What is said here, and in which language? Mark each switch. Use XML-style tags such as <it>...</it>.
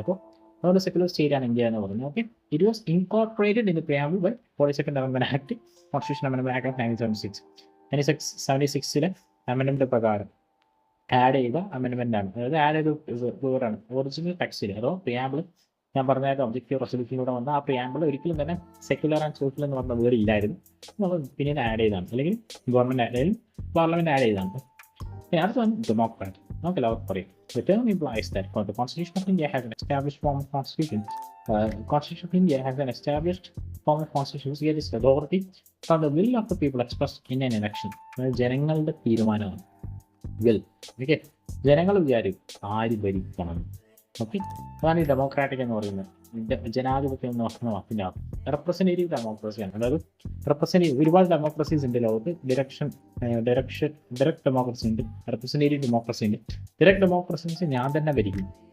<ml>അപ്പോൾ അതുകൊണ്ട് secular state ആണ് ഇന്ത്യ എന്ന് പറയുന്നത്.</ml> <en>okay, it was incorporated in the preamble by 42nd amendment act, constitution amendment act of 1976 amendment</en> <ml>പ്രകാരം add ചെയ്ത അമെൻഡ്മെന്റ് ആണ്. അതായത് ആഡ് ചെയ്ത വേർഡാണ് ഒറിജിനൽ ടെക്സ്റ്റിൽ, അതോ പ്രിയാമ്പിൾ ഞാൻ പറഞ്ഞാൽ ഒബ്ജക്റ്റീവ് റെസൊല്യൂഷനിലൂടെ വന്ന ആ പ്രിയാമ്പിൾ ഒരിക്കലും തന്നെ സെക്യുലർ ആൻഡ് സോഷ്യൽ എന്ന് പറഞ്ഞ വേർഡ് ഇല്ലായിരുന്നു. നമ്മൾ പിന്നീട് ആഡ് ചെയ്താണ്, അല്ലെങ്കിൽ ഗവൺമെന്റ് അല്ലെങ്കിൽ പാർലമെന്റ് ആഡ് ചെയ്താണ്. അടുത്താണ് ഡെമോക്രാറ്റ്. നമുക്ക് എല്ലാവർക്കും പറയും.</ml> <en>The term implies that the Constitution of India has an established form of constitution. Constitution of India has an established form of constitution which gives authority from the will of the people expressed in an election.</en> <ml>ജനങ്ങളുടെ തീരുമാനമാണ് will. Okay, ജനങ്ങൾ വിചാരിക്കും ആര് ഭരിക്കണം. Okay, അതാണ് ഈ democratic എന്ന് പറയുന്നത്. ജനാധിപത്യം എന്ന് പറയുന്ന വാക്കിൻ്റെ റെപ്രസെൻറ്റേറ്റീവ് ഡെമോക്രസിയാണ്. അതായത് ഒരുപാട് ഡെമോക്രസീസ് ഉണ്ട് ലോകത്ത്. ഡയറക്റ്റ് ഡെമോക്രസി ഉണ്ട്, റെപ്രസെൻറ്റേറ്റീവ് ഡെമോക്രസി ഉണ്ട്. ഡയറക്റ്റ് ഡെമോക്രസി ഞാൻ തന്നെ ഭരിക്കും.</ml>